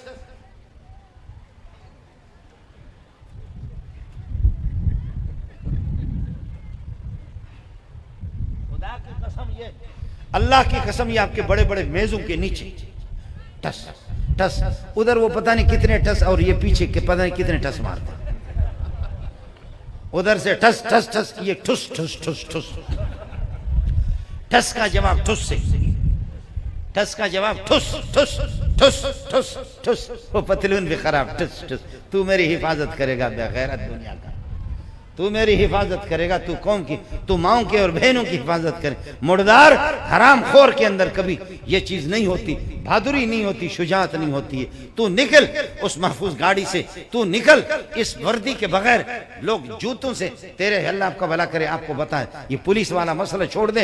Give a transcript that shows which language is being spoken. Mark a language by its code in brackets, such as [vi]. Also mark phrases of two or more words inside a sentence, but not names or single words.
[ur] خدا کی قسم، یہ اللہ کی قسم، یہ آپ کے بڑے بڑے میزوں کے نیچے ٹس ٹس، ادھر وہ پتہ نہیں کتنے ٹس، اور یہ پیچھے کے پتہ نہیں کتنے ٹس مارتے، ادھر سے ٹس ٹس ٹس، یہ ٹھس ٹھس ٹھس ٹھس، ٹس کا جواب ٹھس سے، ٹس کا جواب ٹھس ٹھس ٹھس ٹھس ٹھس، وہ پتلون بھی خراب، ٹھس ٹھس۔ تو میری حفاظت کرے گا بے غیرت دنیا کا، تو میری حفاظت کرے گا، تو قوم کی، تو ماؤں کے اور بہنوں کی حفاظت کرے۔ مردار حرام خور کے اندر کبھی یہ چیز نہیں ہوتی، بہادری نہیں ہوتی، شجاعت نہیں ہوتی ہے۔ تو نکل اس محفوظ گاڑی سے، تو نکل اس وردی کے بغیر، لوگ جوتوں سے تیرے، اللہ آپ کا بھلا کرے، آپ کو بتائے یہ پولیس والا مسئلہ چھوڑ دیں۔